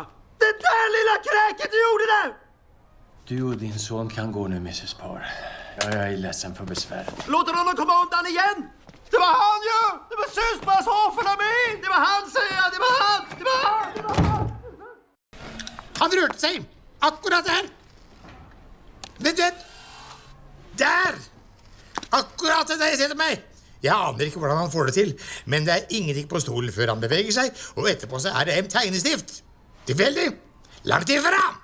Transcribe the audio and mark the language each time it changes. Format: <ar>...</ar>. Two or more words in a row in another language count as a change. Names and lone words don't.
<sv>Det där lilla kräket du gjorde där! Du och din son kan gå nu, Mrs. Parr. Jag är ledsen för besväret. Låt honom komma undan igen! Det var han ju! Det var Suspas Hoffelamin! Det var han, säger jag! Det var han!</sv> <no>Han rørte seg akkurat der. Vent. Der! Akkurat der jeg setter meg. Jeg aner ikke hvordan han får det til, men det er ingenting på stolen før han beveger seg, og etterpå så er det en tegnestift. Tilfeldig. Langt ifra.</no>